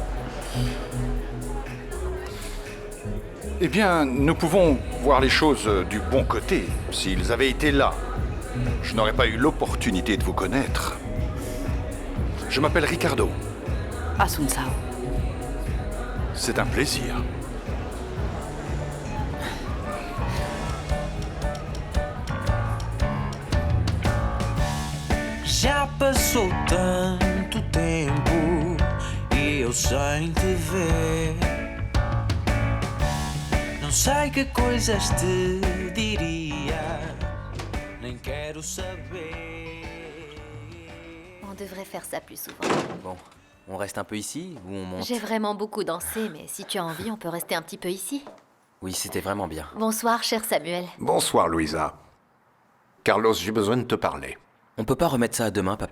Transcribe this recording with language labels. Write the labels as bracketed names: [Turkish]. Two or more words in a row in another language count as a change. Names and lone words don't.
[French] Eh bien, nous pouvons voir les choses du bon côté. S'ils avaient été là, je n'aurais pas eu l'opportunité de vous connaître. Je m'appelle Ricardo. Asunsao. C'est un plaisir. [Portuguese] Já passou tanto tempo e eu sem te ver. Não sei que coisas te diria, nem quero saber. [French] On devrait faire ça plus souvent. Bon, on reste un peu ici ou on monte? J'ai vraiment beaucoup dansé, mais si tu as envie, on peut rester un petit peu ici. Oui, c'était vraiment bien. Bonsoir, cher Samuel. Bonsoir, Louisa. Carlos, j'ai besoin de te parler. On peut pas remettre ça à demain, papa?